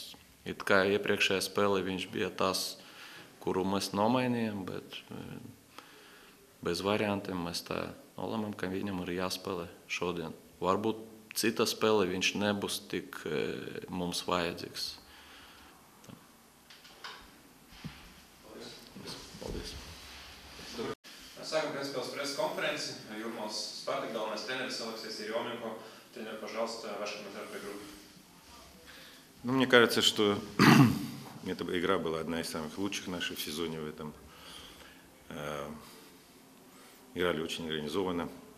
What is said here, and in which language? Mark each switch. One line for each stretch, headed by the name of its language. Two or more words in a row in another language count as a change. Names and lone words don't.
Latvian: It kā iepriekšējā spēlē viņš bija tas, kuru mēs nomainījām, bet bez variantiem mēs tā nolēmām, ka viņam ir jāspēlē šodien. Varbūt cita spēle viņš nebūs tik mums vajadzīgs. Paldies.
Russian: Sākam предспелс пресс-конференции. Юрмалс Спартак, главный тренер, Алексей Еременко. Тренер, пожалуйста, ваш комментарий по игру. Ну, мне кажется, что эта игра была одна из самых лучших наших в сезоне в этом. Играли очень организованно.